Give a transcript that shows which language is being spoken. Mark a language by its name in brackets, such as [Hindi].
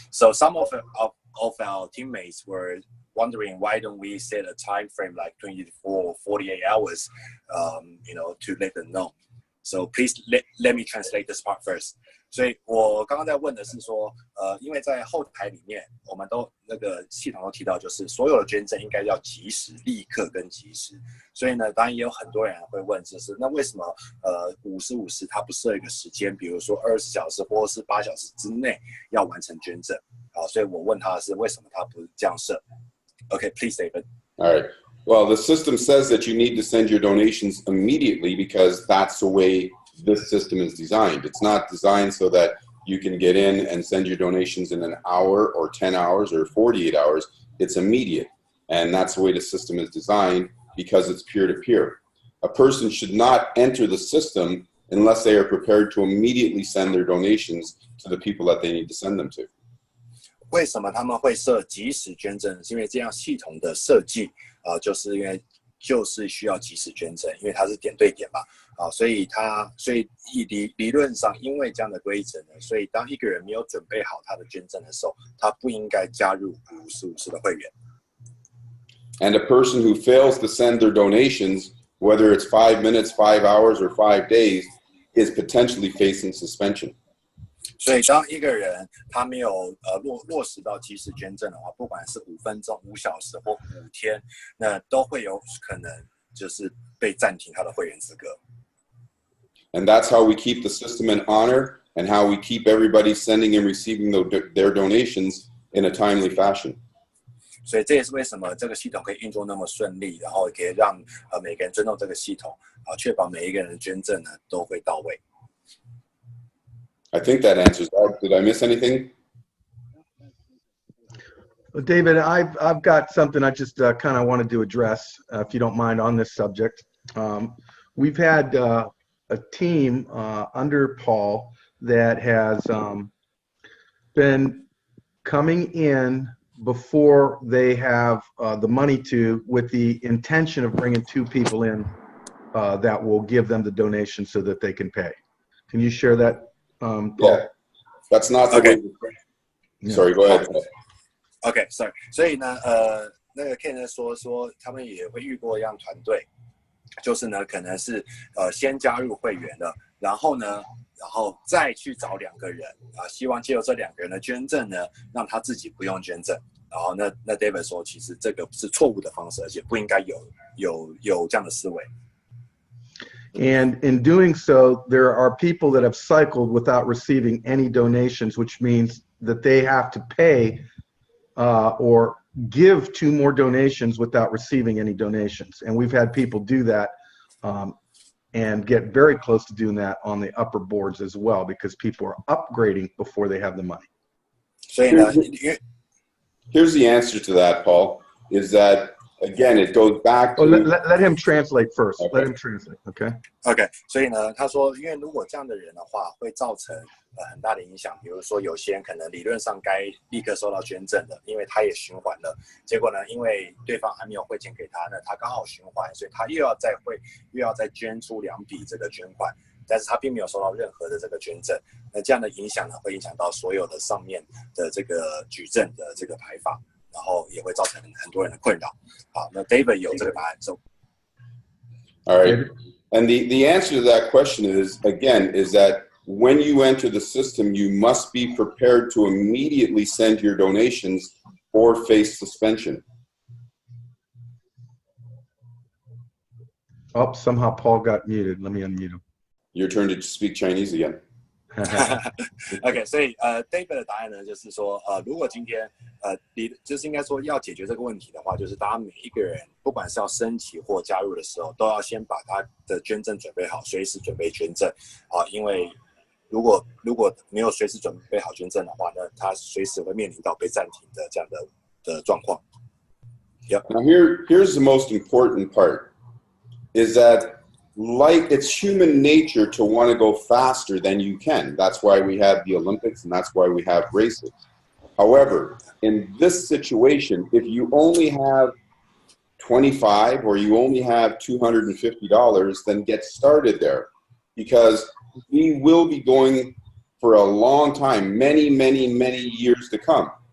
[English] So some of our teammates were wondering why don't we set a time frame like 24 or 48 hours, to let them know. So please let me translate this part first. [Chinese] 所以我刚刚在问的是说，因为在后台里面，我们都那个系统都提到，就是所有的捐赠应该要及时、立刻跟及时。所以呢，当然也有很多人会问，就是那为什么50-50它不设一个时间，比如说24小时或是8小时之内要完成捐赠所以我问他的是为什么他不这样设。 [English] Okay, please, David. All right. Well, the system says that you need to send your donations immediately because that's the way this system is designed. It's not designed so that you can get in and send your donations in an hour or 10 hours or 48 hours. It's immediate. And that's the way the system is designed because it's peer-to-peer. A person should not enter the system unless they are prepared to immediately send their donations to the people that they need to send them to. [Chinese] 为什么他们会设即时捐赠？是因为这样系统的设计就是因为就是需要即时捐赠，因为它是点对点嘛所以理论上因为这样的规则呢，所以当一个人没有准备好他的捐赠的时候，他不应该加入50-50的会员。 [English] And a person who fails to send their donations, whether it's 5 minutes, 5 hours, or 5 days, is potentially facing suspension. [Chinese] 所以当一个人他没有落实到即时捐赠的话，不管是5分钟、5小时或5天，那都会有可能就是被暂停他的会员资格。 [English] And that's how we keep the system in honor and how we keep everybody sending and receiving their donations in a timely fashion. [Chinese] 所以这也是为什么这个系统可以运作那么顺利，然后也可以让每个人尊重这个系统确保每一个人的捐赠呢都会到位。 [English] I think that answers that. Did I miss anything? David, I've got something I just kind of wanted to address, if you don't mind, on this subject. We've had a team under Paul that has been coming in before they have the money with the intention of bringing 2 people in that will give them the donation so that they can pay. Can you share that? Paul? Yeah, that's not the way. Sorry, go ahead. Okay, sorry. [Chinese] 所以呢，那个 Ken 说他们也会遇过一样团队，就是呢，可能是先加入会员的，然后再去找2个人希望借由这2个人的捐赠呢，让他自己不用捐赠。然后那 David 说，其实这个是错误的方式，而且不应该有这样的思维。 [English] And in doing so, there are people that have cycled without receiving any donations, which means that they have to pay or give 2 more donations without receiving any donations. And we've had people do that and get very close to doing that on the upper boards as well, because people are upgrading before they have the money. [Chinese] 所以呢， [English] Here's the answer to that, Paul, is that, again, it goes back to... Oh, let him translate first. Okay. Let him translate, okay? [Chinese] OK， 所以呢，他说，因为如果这样的人的话，会造成很大的影响。比如说，有些人可能理论上该立刻收到捐赠的，因为他也循环了。结果呢，因为对方还没有汇钱给他呢，他刚好循环，所以他又要再捐出2笔这个捐款，但是他并没有收到任何的这个捐赠。那这样的影响呢，会影响到所有的上面的这个举证的这个排法，然后也会造成很多人的困扰。好，那 David 有这个答案之后。 [English] All right. And the answer to that question is, again, is that when you enter the system, you must be prepared to immediately send your donations or face suspension. Oh, somehow Paul got muted. Let me unmute him. Your turn to speak Chinese again. [Chinese] OK， 所以David 的答案呢，就是说如果今天就是应该说要解决这个问题的话，就是大家每一个人不管是要升级或加入的时候，都要先把他的捐赠准备好，随时准备捐赠因为如果没有随时准备好捐赠的话，那他随时会面临到被暂停的这样的状况。 [English] Yep. Now here's the most important part, is that like it's human nature to want to go faster than you can. That's why we have the Olympics and that's why we have races. However, in this situation, if you only have 25 or you only have $250, then get started there, because we will be going for a long time, many, many, many years to come.